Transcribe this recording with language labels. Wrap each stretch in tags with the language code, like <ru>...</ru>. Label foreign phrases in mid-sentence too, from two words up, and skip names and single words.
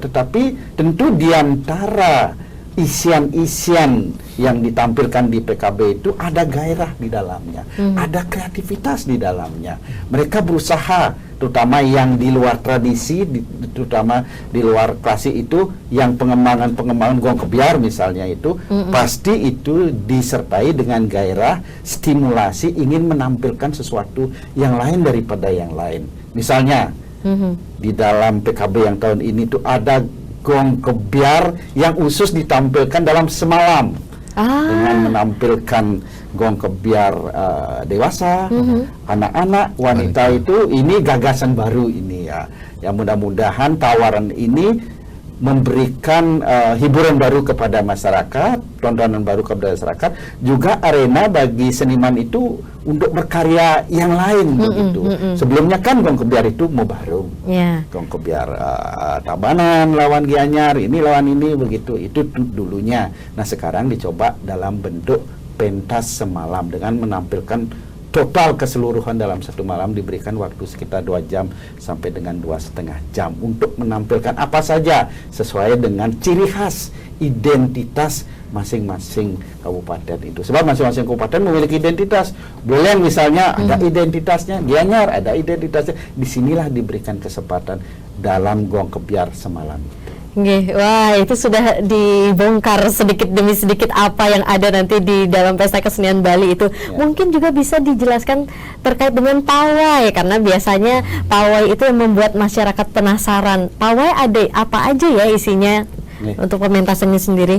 <id>Tetapi tentu di antara isian-isian yang ditampilkan di PKB itu ada gairah di dalamnya, ada kreativitas di dalamnya. Mereka berusaha, terutama yang di luar tradisi, terutama di luar klasik itu, yang pengembangan gong kebiar misalnya itu, pasti itu disertai dengan gairah, stimulasi, ingin menampilkan sesuatu yang lain daripada yang lain. Misalnya, di dalam PKB yang tahun ini tuh ada gong kebiar yang khusus ditampilkan dalam semalam, dengan menampilkan gong kebiar dewasa, anak-anak, wanita. Itu ini gagasan baru ini ya. Yang mudah-mudahan tawaran ini memberikan hiburan baru kepada masyarakat, tontonan baru kepada masyarakat, juga arena bagi seniman itu untuk berkarya yang lain begitu. Sebelumnya kan gong kebiar itu mau baru, gong kebiar Tabanan lawan Gianyar, ini lawan ini begitu, itu dulunya. Nah sekarang dicoba dalam bentuk pentas semalam dengan menampilkan total keseluruhan dalam satu malam, diberikan waktu sekitar 2 jam sampai dengan 2,5 jam untuk menampilkan apa saja sesuai dengan ciri khas identitas masing-masing kabupaten itu. Sebab masing-masing kabupaten memiliki identitas. Buleleng misalnya ada identitasnya, Gianyar ada identitasnya. Disinilah diberikan kesempatan dalam gong kebiar semalam itu. Wah, itu sudah dibongkar sedikit demi sedikit apa yang ada nanti di dalam Pesta Kesenian Bali itu. Mungkin juga bisa dijelaskan terkait dengan pawai, karena biasanya pawai itu yang membuat masyarakat penasaran. Pawai ada apa aja ya isinya? untuk pementasannya sendiri?</id>